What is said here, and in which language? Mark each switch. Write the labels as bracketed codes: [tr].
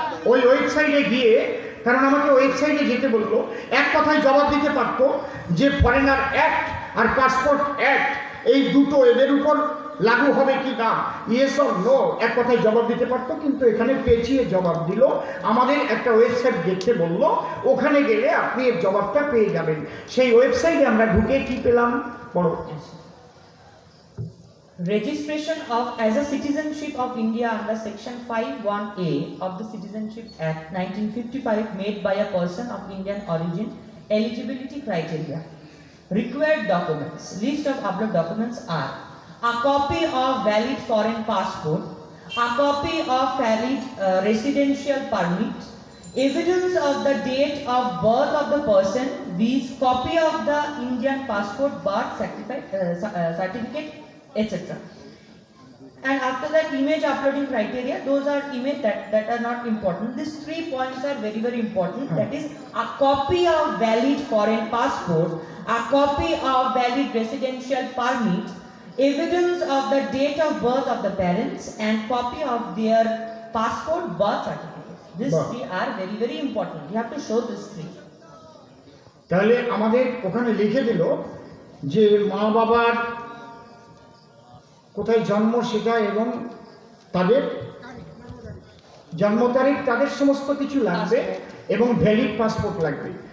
[bn] ওই ওয়েবসাইটে গিয়ে, কারণ আমাকে ওয়েবসাইটে যেতে বললো, এক কথায় জবাব দিতে পারতো যে ফরেনার অ্যাক্ট আর পাসপোর্ট অ্যাক্ট এই দুটো এদের উপর লাগু হবে কি না, [en] yes or no, [bn] এক কথায় জবাব দিতে পারতো। কিন্তু এখানে পেঁচিয়ে জবাব দিল, আমাদের একটা ওয়েবসাইট দেখতে বললো, ওখানে গেলে আপনি এর জবাবটা পেয়ে যাবেন। সেই ওয়েবসাইটে আমরা ঢুকে কি পেলাম বলো। [en] Registration of as a citizenship of India under section 51A of the Citizenship Act 1955 made by a person of Indian origin. Eligibility criteria. Required documents. List of above documents are a copy of valid foreign passport, a copy of valid residential permit, evidence of the date of birth of the person, viz. Copy of the Indian passport, birth certificate, etc. And after that, image uploading criteria, those are image that are not important. These 3 points are very, very important. That is a copy of valid foreign passport, a copy of valid residential permit, evidence of the date of birth of the parents, and copy of their passport, birth certificate. These 3 are very, very important. You have to show these 3. [bn] তাহলে আমাদের ওখানে লিখে দিল যে মা বাবার কোথায় জন্ম সেটা এবং তাদের জন্ম তারিখ, তাদের সমস্ত কিছু লাগবে এবং ভ্যালিড পাসপোর্ট লাগবে।